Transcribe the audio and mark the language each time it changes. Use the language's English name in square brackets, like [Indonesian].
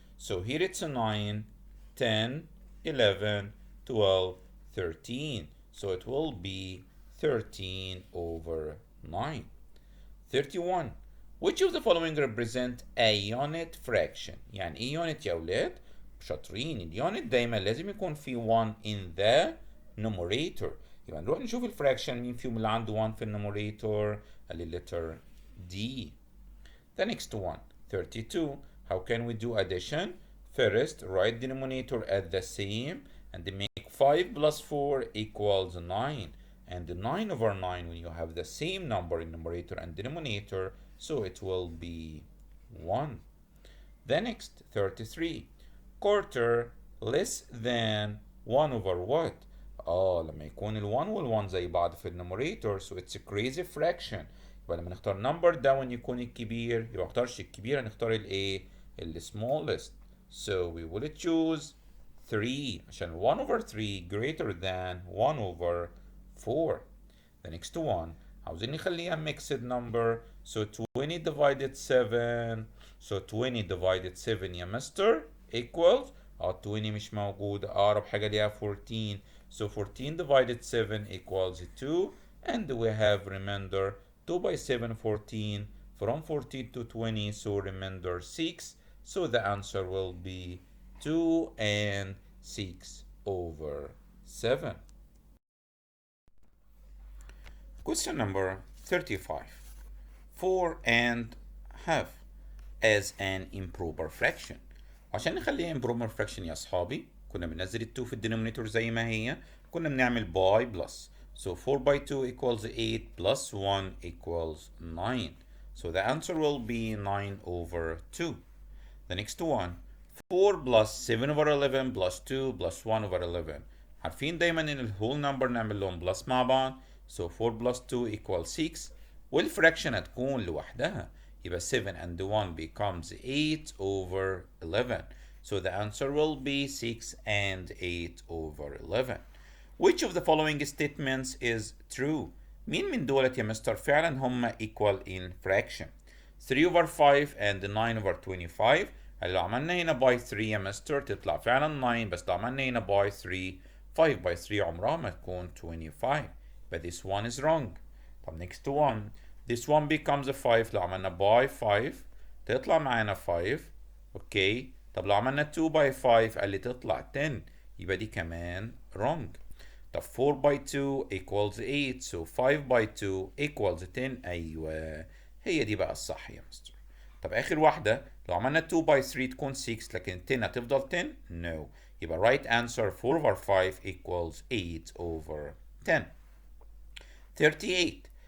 [English] So here it's a 9, 10, 11, 12, 13. So it will be 13 over 9. 31. Which of the following represent a unit fraction؟ [Arabic] يعني ايه unit يا ولاد؟ شاطرين. اليونت دايما لازم يكون في 1 [English] in the numerator. [Arabic] يبقى نروح نشوف الفراكشن مين فيهم اللي عنده 1 في النوميريتور. [English] letter D. The next one 32. How can we do addition? First write denominator at the same and make 5 plus 4 equals 9. And 9 over 9 when you have the same number in numerator and denominator, so it will be 1. The next 33. Quarter less than 1 over what? [Arabic] لما يكون ال 1 وال 1 زي بعض في النوميريتور [English] so it's a crazy fraction. [Arabic] يبقى لما نختار number down يكون الكبير يبقى ما نختارش الكبير هنختار الايه؟ ال smallest. [English] So we will choose 3 [Arabic] عشان [English] 1 over 3 greater than 1 over 4. The next one [Arabic] عاوزين نخليها [English] mixed number so 20 divided 7. So 20 divided 7 [Arabic] يا مستر equals 20 مش موجود أقرب حاجة ليها 14. [English] So 14 divided 7 equals 2 and we have remainder 2 by 7 14 from 14 to 20 so remainder 6. So the answer will be 2 and 6 over 7. Question number 35. 4 and half as an improper fraction. [Arabic] عشان نخليها improper fraction يا أصحابي كنا بننزل ال 2 في الدينومينيتور زي ما هي كنا بنعمل باي بلس. [English] So 4 by 2 equals 8 plus 1 equals 9. So the answer will be 9 over 2. The next one 4 plus 7 over 11 plus 2 plus 1 over 11. [Arabic] عارفين دايما ان الهول نمبر نعمل لهم بلس مع بعض. [English] So 4 plus 2 equals 6 [Arabic] والفراكشن هتكون لوحدها يبقى [English] 7 and 1 becomes 8 over 11. So the answer will be 6 and 8 over 11. Which of the following statements is true؟ [Arabic] مين من دولت يا مستر فعلا هم [English] equal in fraction؟ 3 over 5 and 9 over 25. [Arabic] لو عملنا هنا by 3 يا مستر تطلع فعلا 9 بس لو عملنا هنا by 3 5 by 3 عمرها ما تكون 25. [English] But this one is wrong. طب next one this one becomes a 5 [Arabic] لو عملنا [English] by 5 [Arabic] تطلع معانا [English] 5. [Arabic] اوكي طب لو عملنا 2 by 5 قال لي تطلع 10 يبقى دي كمان wrong. [English] طب 4 by 2 equals 8 so 5 by 2 equals 10. [Arabic] ايوه هي دي بقى الصح يا مستر. طب اخر واحده لو عملنا 2 by 3 تكون 6 لكن 10 هتفضل 10. no. [English] يبقى right answer 4 over 5 equals 8 over 10. 38.